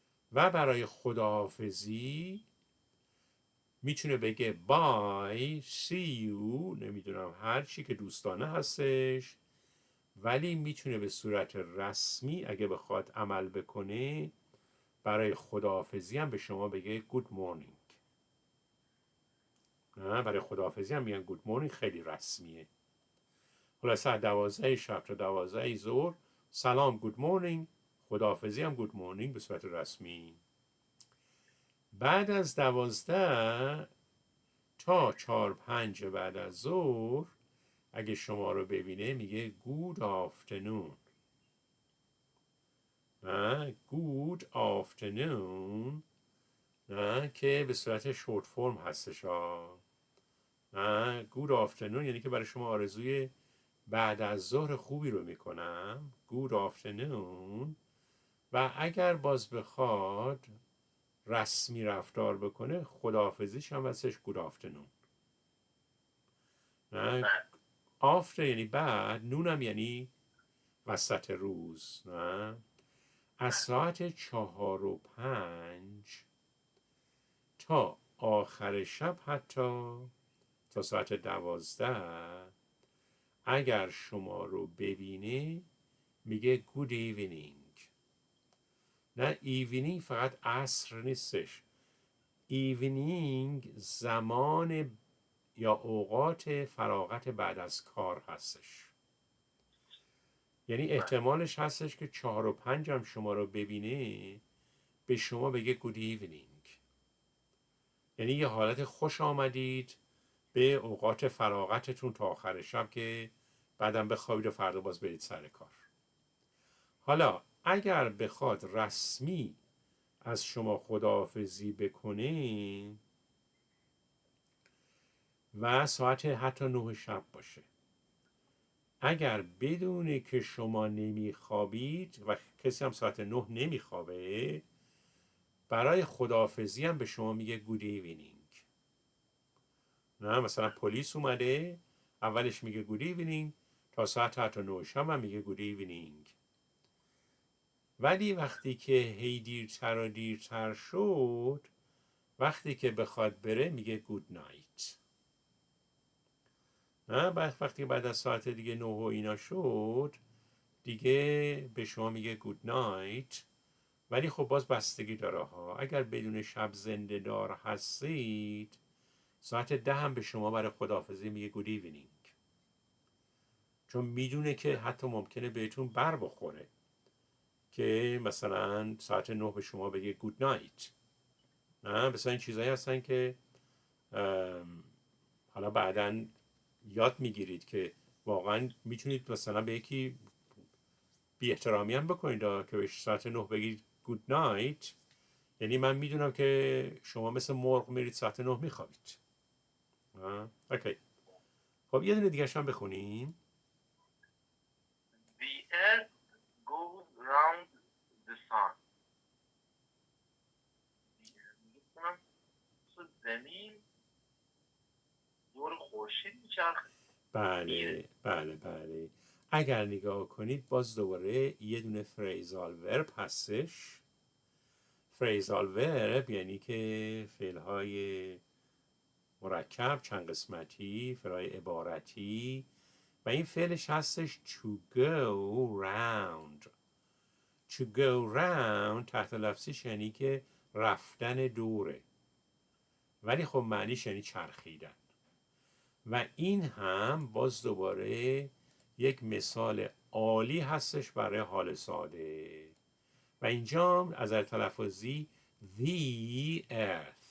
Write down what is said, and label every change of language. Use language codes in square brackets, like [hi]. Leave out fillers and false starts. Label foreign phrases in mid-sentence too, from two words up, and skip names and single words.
[fa] و برای خداحافظی میتونه بگه بای، [en] see you، [fa] نمیدونم هر چی که دوستانه هستش، ولی میتونه به صورت رسمی اگه بخواد عمل بکنه برای خداحافظی هم به شما بگه [en] good morning. [fa] نه، برای خداحافظی هم میگن [en] good morning، [fa] خیلی رسمیه. خلاصه از 12 شب تا 12 ظهر سلام [en] good morning، [fa] خداحافظی هم [en] good morning [fa] به صورت رسمی. بعد از 12 تا 4-5 بعد از ظهر اگه شما رو ببینه میگه [en] good afternoon. نه، good afternoon، [fa] نه که به صورت [en] short form [fa] هستش ها. نه، [en] good afternoon [fa] یعنی که برای شما آرزوی بعد از ظهر خوبی رو میکنم، [en] good afternoon. [fa] و اگر باز بخواد رسمی رفتار بکنه خداحافظیش هم هستش [en] good afternoon. [fa] نه، after یعنی بعد، نونم یعنی وسط روز. نه، از ساعت 4:05 تا آخر شب حتی تا ساعت 12 اگر شما رو ببینه میگه [en] good evening. [fa] نه، evening فقط عصر نیستش، evening زمان یا اوقات فراغت بعد از کار هستش. یعنی احتمالش هستش که 4:05 هم شما رو ببینه به شما بگه [en] good evening، [fa] یعنی یه حالت خوش آمدید به اوقات فراغتتون تا آخر شب که بعدم بخوابید و فردا باز برید سر کار. حالا اگر بخواد رسمی از شما خداحافظی بکنه و ساعت حتی 9 شب باشه، اگر بدونه که شما نمیخوابید و کسی هم ساعت 9 نمیخوابه، برای خداحافظی هم به شما میگه [en] good evening. [fa] نه، مثلا پلیس اومده اولش میگه [en] good evening [fa] تا ساعت حتی 9 شب هم میگه [en] good evening. [fa] ولی وقتی که هی دیرتر و دیرتر شد، وقتی که بخواد بره میگه [en] good night. [fa] نه، وقتی بعد از ساعت دیگه 9 و اینا شد دیگه به شما میگه [en] good night. [fa] ولی خب باز بستگی داره ها، اگر بدون شب زنده دار هستید ساعت 10 هم به شما برای خداحافظی میگه [en] good evening، [fa] چون میدونه که حتی ممکنه بهتون بر بخوره که مثلا ساعت 9 به شما بگه [en] good night. [fa] نه، مثلا این چیزایی هستن که حالا بعداً یاد میگیرید که واقعا میتونید مثلا به یکی بی احترامی هم بکنید که به ساعت 9 بگید [en] good night، [fa] یعنی من میدونم که شما مثل مرغ میرید ساعت 9 میخوابید. اوکی. خب یه دونه دیگه هم بخونیم. [en] The earth goes round the sun. [fa] زمین دور خورشید میچرخه. بله بله بله. اگر نگاه کنید باز دوباره یه دونه [en] phrasal verb [fa] هستش. [en] phrasal verb [fa] یعنی که فعلهای مرکب چند قسمتی، فعلهای عبارتی، و این فعلش هستش [en] to go round. to go round [fa] تحت لفظیش یعنی که رفتن دوره، ولی خب معنیش یعنی چرخیدن. و این هم باز دوباره یک مثال عالی هستش برای حال ساده. و اینجا از تلفظی [en] the earth.